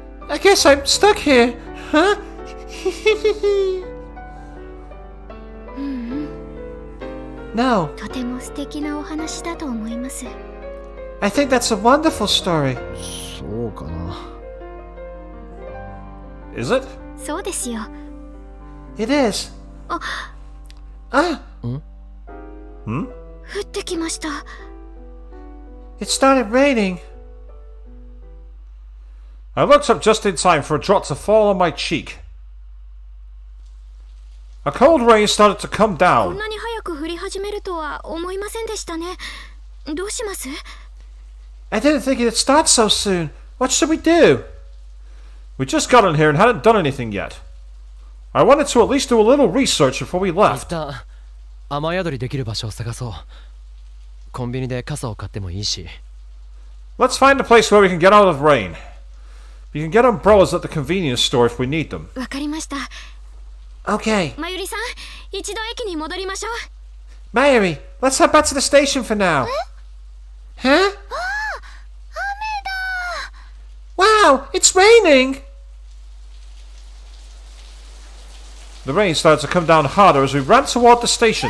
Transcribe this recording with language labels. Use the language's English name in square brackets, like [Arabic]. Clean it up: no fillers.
[English] I guess I'm stuck here, huh? [Japanese] うんうん。 [English] No, [Japanese] とても素敵なお話だと思います。 [English] I think that's a wonderful story. [Japanese] そうかな。 [English] Is it? [Japanese] そうですよ。 [English] It is. あ、 Ah. [Japanese] 降ってきました。 [English] It started raining. I looked up just in time for a drop to fall on my cheek. A cold rain started to come [Japanese] こ [English] down. [Japanese] んなに早く降り始めるとは思いませんでしたね。どうします？ [English] I didn't think it'd start so soon. What should we do? We just got in here and hadn't done anything yet. I wanted to at least do a little research before we [Japanese] 一 [English] left. [Japanese] 旦雨宿りできる場所を探そう。コンビニで傘を買ってもいいし。 [English] Let's find a place where we can get out of rain. We can get umbrellas at the convenience store if we need them. [Japanese] わかりました。 [English] Okay. [Japanese] まゆりさん、一度駅に戻りましょう。 [English] Mayuri, let's head back to the station for now. Huh? Wow, it's raining! The rain started to come down harder as we ran toward the station.